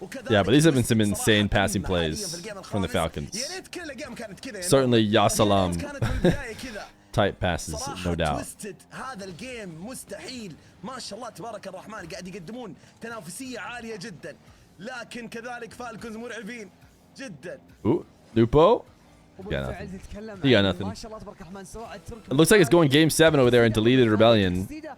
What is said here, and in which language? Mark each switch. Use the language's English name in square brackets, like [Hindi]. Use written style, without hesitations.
[English] Yeah, but these have been some insane passing plays from the Falcons. Certainly Ya Salam type passes, no doubt. [Arabic] هذا الجيم مستحيل. ما شاء الله تبارك الرحمن قاعد يقدمون تنافسية عالية جدا، لكن كذلك فالكونز مرعبين جدا. [English] Ooh, Nwpo? Yeah, nothing. He got nothing. It looks like it's going game 7 over there in Deleted Rebellion.